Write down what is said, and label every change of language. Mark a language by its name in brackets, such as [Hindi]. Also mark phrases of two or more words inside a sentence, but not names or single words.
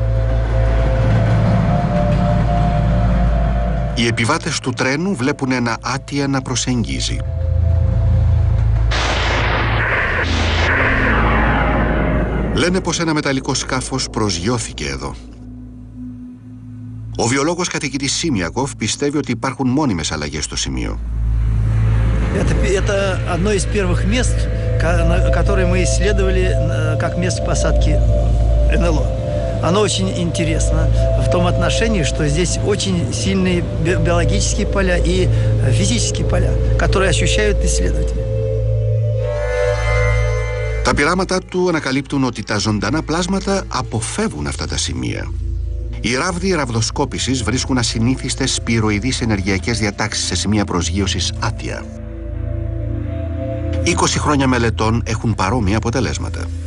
[Greek] Οι επιβάτες του τρένου βλέπουν ένα άτια να προσεγγίζει. Λένε πως ένα μεταλλικό σκάφος προσγειώθηκε εδώ. Ο βιολόγος καθηγητής Σίμιακοφ πιστεύει ότι υπάρχουν μόνιμες αλλαγές στο σημείο. [Russian] Это одно из первых мест, которые мы исследовали как место посадки НЛО. Оно очень интересно в том отношении, что здесь очень сильные биологические поля и физические поля, которые ощущают исследователи. [Greek] Τα πειράματά του ανακαλύπτουν ότι τα ζωντανά πλάσματα αποφεύγουν αυτά τα σημεία. Οι ράβδοι ραβδοσκόπησης βρίσκουν ασυνήθιστες σπυροειδείς ενεργειακές διατάξεις σε σημεία προσγείωσης άτια. 20 χρόνια μελετών έχουν παρόμοια αποτελέσματα.